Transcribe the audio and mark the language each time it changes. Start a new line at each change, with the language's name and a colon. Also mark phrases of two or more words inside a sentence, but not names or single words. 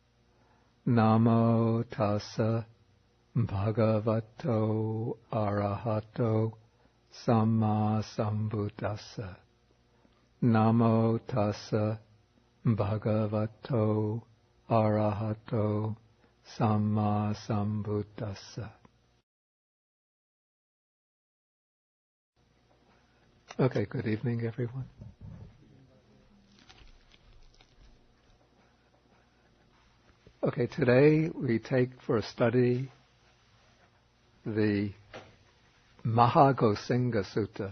Pali: Namo tassa bhagavato arahato samma sambuddhassa. Namo tassa bhagavato arahato samma sambuddhassa.
English: Okay, good evening, everyone. Okay, today we take for a study the Mahagosinga Sutta.